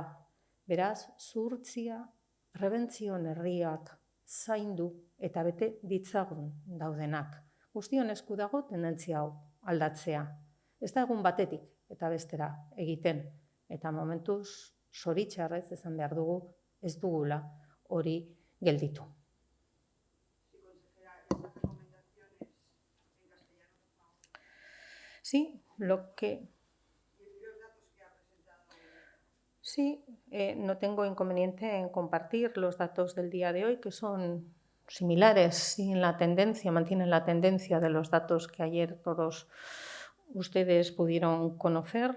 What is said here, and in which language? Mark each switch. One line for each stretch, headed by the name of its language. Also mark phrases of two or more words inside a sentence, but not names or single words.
Basque: Beraz, zuhurtzia, prebentzio neurriak zaindu eta bete ditzagun daudenak. Guztion esku dago tendentzia hau aldatzea. Ez da egun batetik eta bestera egiten. Eta momentuz, zoritxarrez esan behar dugu, ez dugula hori gelditu.
Spanish: Sí, no tengo inconveniente en compartir los datos del día de hoy, que son similares y mantienen la tendencia de los datos que ayer todos ustedes pudieron conocer.